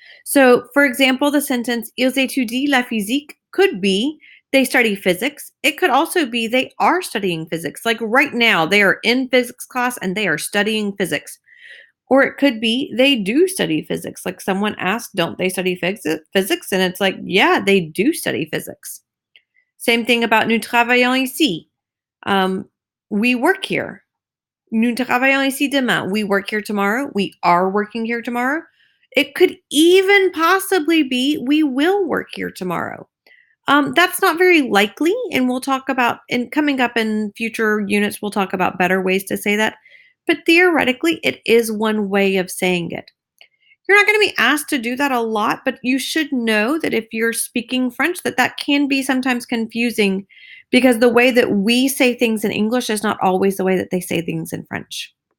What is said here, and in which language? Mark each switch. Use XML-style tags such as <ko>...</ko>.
<en>So, for example, the sentence</en> <fr>ils étudient la physique</fr> <en>could be they study physics. It could also be they are studying physics. Like right now, they are in physics class and they are studying physics. Or it could be they do study physics. Like someone asked, don't they study physics? And it's like, yeah, they do study physics. Same thing about</en> <fr>nous travaillons ici.</fr> <en>We work here.</en> <fr>Nous travaillons ici demain.</fr> <en>We work here tomorrow. We are working here tomorrow. It could even possibly be we will work here tomorrow. That's not very likely, and we'll talk about, and coming up in future units, we'll talk about better ways to say that. But theoretically, it is one way of saying it. You're not going to be asked to do that a lot, but you should know that if you're speaking French, that can be sometimes confusing because the way that we say things in English is not always the way that they say things in French.</en>